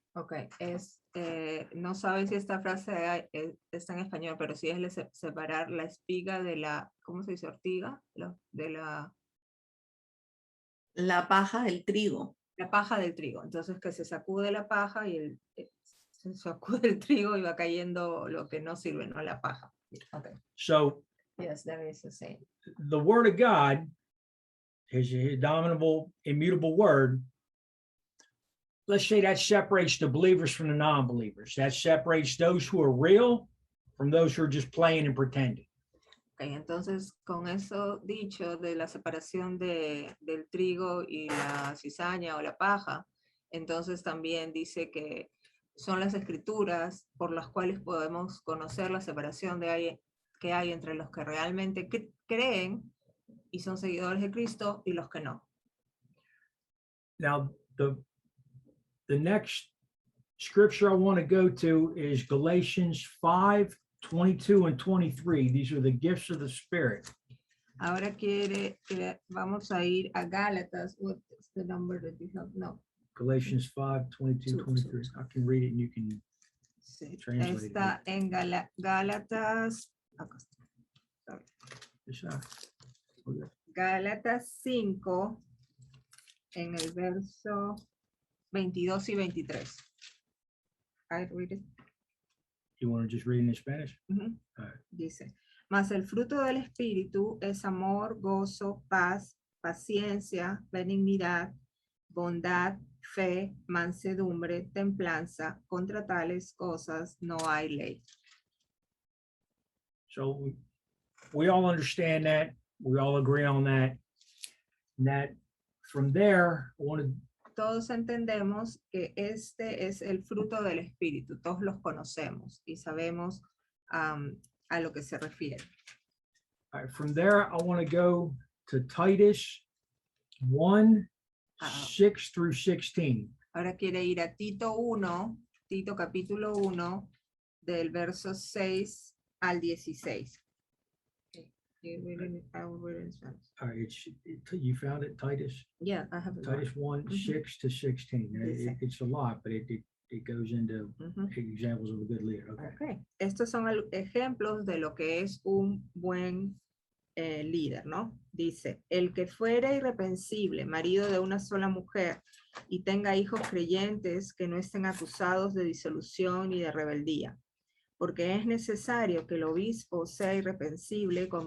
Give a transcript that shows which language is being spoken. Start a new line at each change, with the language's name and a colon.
Spanish: Ok, no sabe si esta frase está en español, pero sí es separar la espiga de la, ¿cómo se dice? Ortiga, de La paja del trigo. la paja del trigo. Entonces que se sacude la paja y se sacude el trigo y va cayendo lo que no sirve, no la paja.
English: Okay. So Yes, that is the same. the word of God, his dominable, immutable word, let's say that separates the believers from the non-believers. That separates those who are real from those who are just playing and pretending.
Spanish: Okay, entonces, con eso dicho de la separación del trigo y la cizaña o la paja, entonces también dice que son las escrituras por las cuales podemos conocer la separación que hay entre los que realmente creen y son seguidores de Cristo y los que no.
English: Now, the next scripture I want to go to is Galatians 5:22 and 23. These are the gifts of the Spirit.
Spanish: Ahora vamos a ir a Gálatas.
English: What is the number that you have?
Spanish: No.
English: Galatians 5:22, 23. I can read it and you can
Spanish: Sí.
English: translate it.
Spanish: Está en Gálatas. Acá está. Sorry. Gálatas 5, en el verso 22 y 23.
English: I read it. You want to just read it in Spanish? Ujú. All right.
Spanish: Dice, mas el fruto del Espíritu es amor, gozo, paz, paciencia, benignidad, bondad, fe, mansedumbre, templanza. Contra tales cosas no hay ley.
English: So we all understand that. We all agree on that. And that from there, I want to
Spanish: Todos entendemos que este es el fruto del Espíritu. Todos los conocemos y sabemos a lo que se refiere.
English: all right, from there, I want to go to Titus 1, 6 through 16.
Spanish: Ahora quiere ir a Tito capítulo 1, del verso 6 al 16.
English: All right, you found it, Titus? Yeah, I have it. Titus 1, Mhm. 6 to 16.
Spanish: Dice.
English: It's a lot, but it goes into Ujú. examples of a good leader. Okay.
Spanish: Ok. Estos son ejemplos de lo que es un buen líder, ¿no? Dice, el que fuere irreprensible, marido de una sola mujer, y tenga hijos creyentes que no estén acusados de disolución y de rebeldía, porque es necesario que el obispo sea irreprensible